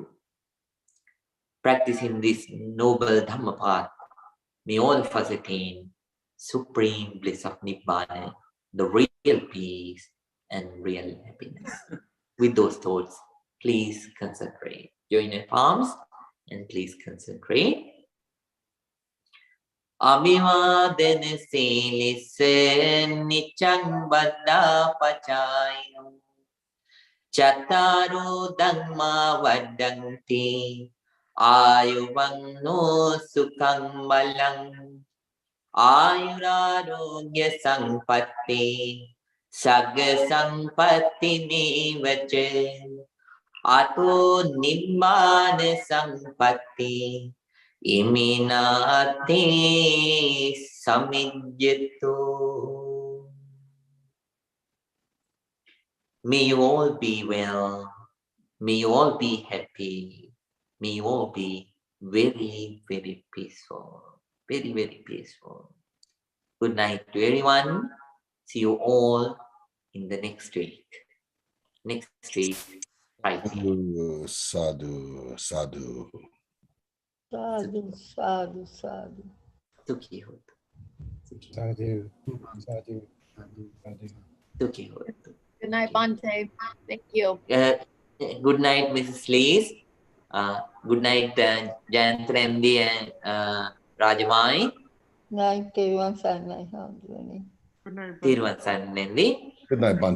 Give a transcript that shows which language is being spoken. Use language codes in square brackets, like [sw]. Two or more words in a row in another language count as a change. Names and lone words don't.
[en] Practicing this noble Dhamma path, may all of us attain supreme bliss of Nibbana, the real peace and real happiness. With those thoughts, please concentrate. Join your palms and please concentrate. [pi] Abhivaden silisse niccang baddha pacayino Chattaro dhamma vaddanti ayuvanno sukhang balang Ayurarogya sampatti Sagga sampatti nivache Ato nibbana sampatti Iminati samijjatu. [en] May you all be well. May you all be happy. May you all be very, very peaceful. Very, very peaceful. Good night to everyone. See you all in the next week. Next week, Friday. [pi] Sadhu, sadhu. Sadhu, sadhu, sadhu. [hi] Sukhi ho. [pi] Sadhu, sadhu, sadhu. [hi] Sukhi ho. [en] Good night, Bante. Thank you. Good night, Mrs. Lees. Good night, Jayantrendi and Rajamai. Night, everyone, Sunday, Hamdani. Good night, Bante. Tiruvansanendi. Good night, Bante.